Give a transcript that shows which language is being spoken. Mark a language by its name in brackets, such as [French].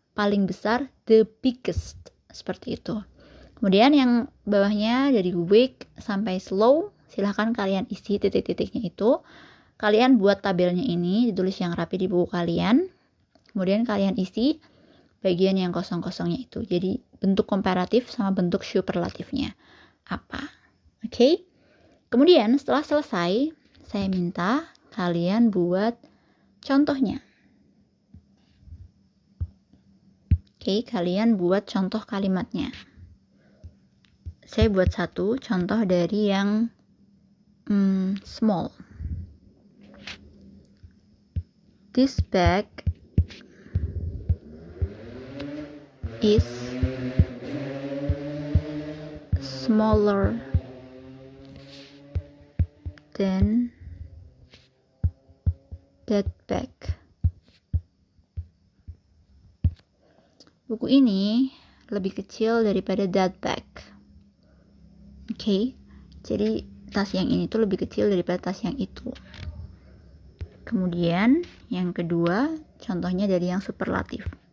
[Indonesian] Paling besar, [English] the biggest. [Indonesian] Seperti itu. Kemudian yang bawahnya dari weak sampai slow, silahkan kalian isi titik-titiknya itu. Kalian buat tabelnya ini, ditulis yang rapi di buku kalian. Kemudian kalian isi bagian yang kosong-kosongnya itu. Jadi bentuk komparatif sama bentuk superlatifnya apa. Oke? Kemudian setelah selesai, saya minta kalian buat contohnya. Oke, kalian buat contoh kalimatnya. Saya buat satu contoh dari yang small. [English] This bag is smaller than that bag. [Indonesian] Buku ini lebih kecil daripada [English] that bag. [Indonesian] Oke, jadi tas yang ini tuh lebih kecil daripada tas yang itu. Kemudian yang kedua, contohnya dari yang superlatif.